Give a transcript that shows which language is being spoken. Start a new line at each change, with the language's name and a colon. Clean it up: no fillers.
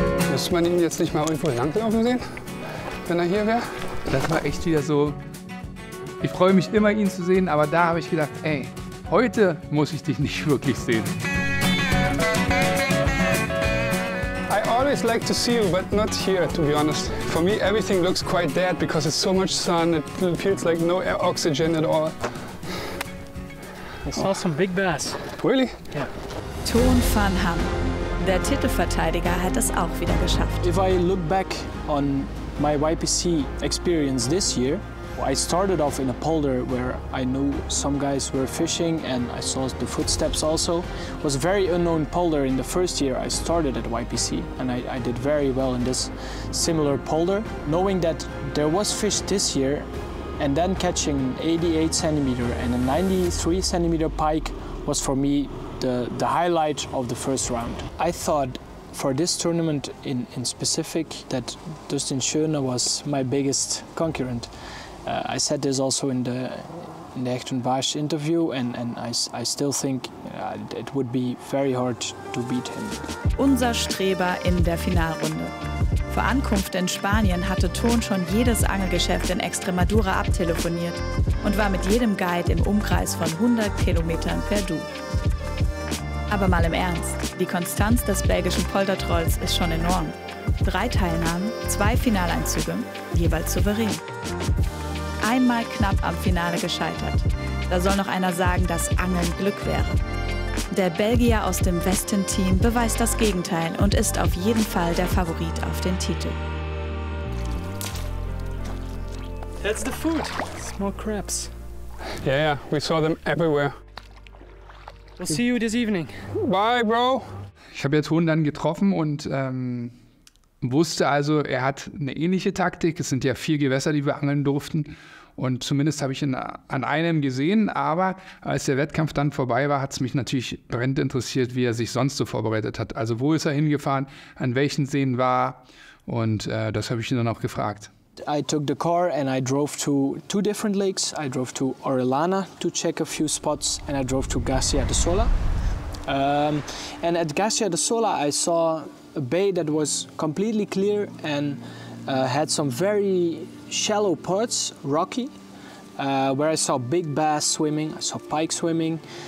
German: Müsste man ihn jetzt nicht mal irgendwo langlaufen sehen, wenn er hier wäre? Das war echt wieder so. Ich freue mich immer, ihn zu sehen, aber da habe ich gedacht, ey, heute muss ich dich nicht wirklich sehen.
English: I always like to see you, but not here, to be honest. For me, everything looks quite dead because it's so much sun. It feels like no oxygen at all. I saw some big bass. Really? Yeah. Ton van Ham.
German: Der Titelverteidiger hat es auch wieder geschafft.
English: If I look back on my YPC experience this year, I started off in a polder where I knew some guys were fishing and I saw the footsteps also. It was a very unknown polder in the first year I started at YPC, and I did very well in this similar polder. Knowing that there was fish this year and then catching 88 centimeter and a 93 centimeter pike was for me the highlight of the first round. I thought for this tournament in specific that Dustin Schöne was my biggest concurrent. I said this also in the Hecht und Barsch interview, and I still think it would be very hard to beat him.
German: Unser Streber in der Finalrunde. Vor Ankunft in Spanien hatte Ton schon jedes Angelgeschäft in Extremadura abtelefoniert und war mit jedem Guide im Umkreis von 100 Kilometern per Du. Aber mal im Ernst, die Konstanz des belgischen Poldertrolls ist schon enorm. 3 Teilnahmen, 2 Finaleinzüge, jeweils souverän. Einmal knapp am Finale gescheitert. Da soll noch einer sagen, dass Angeln Glück wäre. Der Belgier aus dem Westin-Team beweist das Gegenteil und ist auf jeden Fall der Favorit auf den Titel.
English: That's the food. Small crabs. Yeah, we saw them everywhere. We'll see you this evening. Bye, bro.
German: Ich habe ja Ton dann getroffen und wusste also, er hat eine ähnliche Taktik. Es sind ja 4 Gewässer, die wir angeln durften. Und zumindest habe ich ihn an einem gesehen. Aber als der Wettkampf dann vorbei war, hat es mich natürlich brennend interessiert, wie er sich sonst so vorbereitet hat. Also wo ist er hingefahren, an welchen Seen war. Und das habe ich ihn dann auch gefragt.
English: I took the car and I drove to 2 different lakes. I drove to Orellana to check a few spots, and I drove to Garcia de Sola. And at Garcia de Sola I saw a bay that was completely clear and had some very shallow parts, rocky, where I saw big bass swimming, I saw pike swimming.